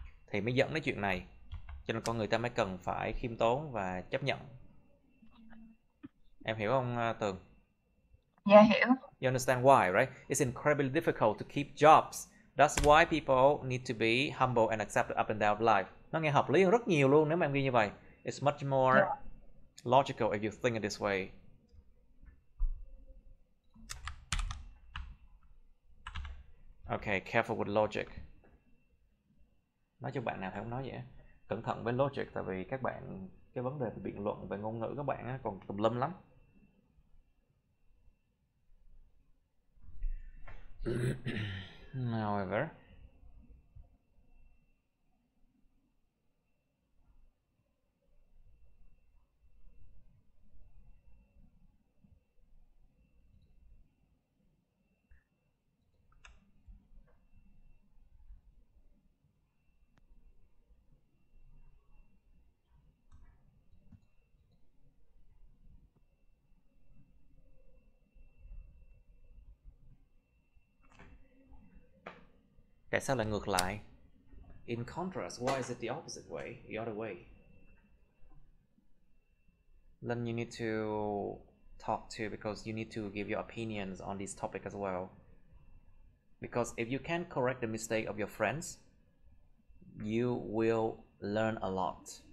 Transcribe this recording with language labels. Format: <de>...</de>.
<vi>Thì mới dẫn đến chuyện này, cho nên con người ta mới cần phải khiêm tốn và chấp nhận. Em hiểu không Tường? Dạ hiểu.</vi> <en>You understand why, right? It's incredibly difficult to keep jobs. That's why people need to be humble and accept the up and down of life.</en> <vi>Nó nghe hợp lý hơn rất nhiều luôn nếu mà em ghi như vậy.</vi> <en>It's much more logical if you think it this way. Okay, careful with logic.</en> <vi>Nói cho bạn nào thì không nói vậy. Cẩn thận với logic, tại vì các bạn, cái vấn đề về biện luận về ngôn ngữ các bạn còn tùm lum lắm.</vi> <en>However,</en> <vi>tại sao lại ngược lại?</vi> <en>In contrast, why is it the opposite way, the other way? Then you need to talk to, because you need to give your opinions on this topic as well. Because if you can correct the mistake of your friends, you will learn a lot.</en>